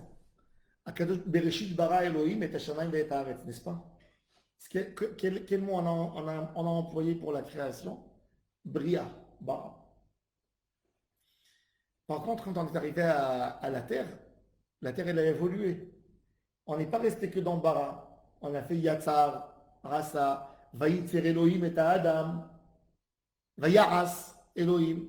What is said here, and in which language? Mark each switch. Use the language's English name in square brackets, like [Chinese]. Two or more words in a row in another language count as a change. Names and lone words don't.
[Hebrew] הקדוש בראשית ברא אלוהים את השמים ואת הארץ, [French] n'est-ce pas? Quel mot on a employé pour la création? [Hebrew] בריאה, ברא. [French] Par contre, quand on est arrivé à la terre, elle a évolué. On n'est pas resté que dans bara. On a fait [Hebrew] יצר, עשה, וייצר אלוהים את אדם, ויעש אלוהים.